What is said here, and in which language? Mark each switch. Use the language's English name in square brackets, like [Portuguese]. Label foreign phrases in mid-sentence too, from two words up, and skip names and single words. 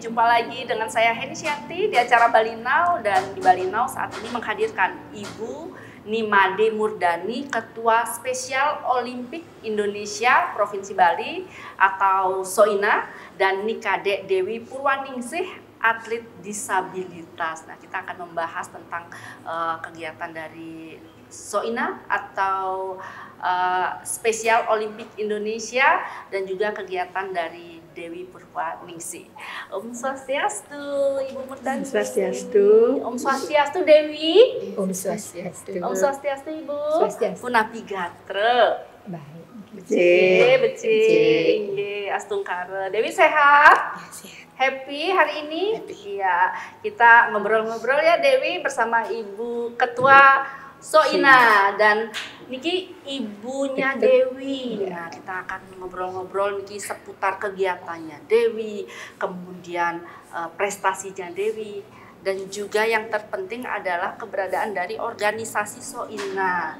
[Indonesian] Jumpa lagi dengan saya Heni Syanti di acara Bali Now, dan di Bali Now saat ini menghadirkan Ibu Nimade Murdani, Ketua Spesial Olimpik Indonesia Provinsi Bali atau SOINA, dan Nikade Dewi Purwaningsih, atlet disabilitas. Nah, kita akan membahas tentang kegiatan dari SOINA atau Spesial Olimpik Indonesia, dan juga kegiatan dari Dewi Purwaningsih. [Balinese] Om Swastiastu, Ibu Murdani. Om Swastiastu. Om Swastiastu, Dewi. Om Swastiastu. Om Swastiastu, Ibu. Swastiastu. Punapi gatre. [Indonesian] Baik. [Balinese] Becik. Astungkara. Dewi sehat? [Indonesian] Ya, sehat. Happy hari ini? Happy. Iya. Kita ngobrol-ngobrol ya, Dewi, bersama Ibu Ketua SOINA dan Niki ibunya Dewi. Nah, kita akan ngobrol-ngobrol Niki seputar kegiatannya Dewi, kemudian prestasinya Dewi, dan juga yang terpenting adalah keberadaan dari organisasi SOINA.